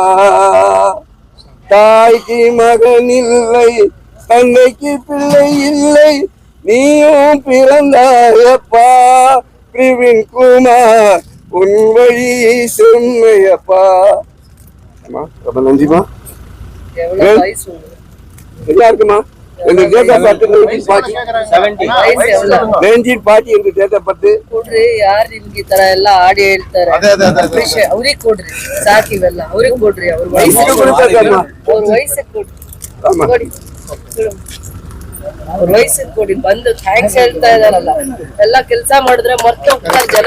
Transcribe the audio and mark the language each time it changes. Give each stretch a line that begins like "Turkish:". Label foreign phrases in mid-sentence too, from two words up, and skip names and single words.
Tamil: தாய்க்கு மகன் இல்லை, தங்கைக்கு பிள்ளை இல்லை, நீயும் பிறந்தாயப்பா விபின் குமார் உன் வழி செம்மையப்பா. ரொம்ப நன்றிமா. சரியா இருக்குமா?
English: எங்க date of birth 1940 எங்க date of birth
Kannada: ಕೊಡ್ರಿ. ಯಾರು ನಿಮ್ಗೆ ಈ ತರ ಎಲ್ಲ ಆಡಿ ಹೇಳ್ತಾರೆ ಅವ್ರಿಗೆ ಕೊಡ್ರಿ, ಸಾಕಿವೆಲ್ಲ ಅವ್ರಿಗೆ ಕೊಡ್ರಿ. ಅವ್ರ ವಯಸ್ಸಿಗೆ ಕೊಡ್ರಿ. ಅವ್ರ ವಯಸ್ಸಿನ ಕೊಡಿ ಬಂದು ಥ್ಯಾಂಕ್ಸ್ ಹೇಳ್ತಾ ಇದಾರಲ್ಲ. ಎಲ್ಲ ಕೆಲಸ ಮಾಡಿದ್ರೆ ಮರ್ತು ಹೋಗ್ತಾರೆ ಜನ.